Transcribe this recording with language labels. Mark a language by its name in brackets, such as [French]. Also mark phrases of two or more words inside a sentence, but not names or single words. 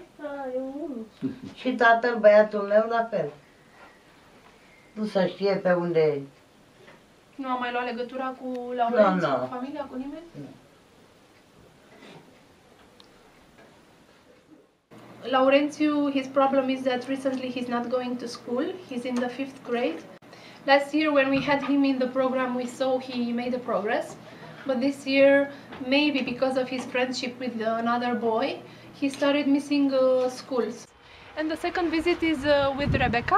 [Romanian] Și tatăl, băiatul meu, la fel. Nu se știe pe unde... Nu a mai luat legătura cu Laurențiu, Nu. cu familia, cu nimeni? Nu. Laurențiu, [English] his problem is that recently he's not going to school. He's in the 5th grade. Last year when we had him in the program, we saw he made a progress. But this year, maybe because of his friendship with another boy, he started missing schools. And the second visit is with Rebecca.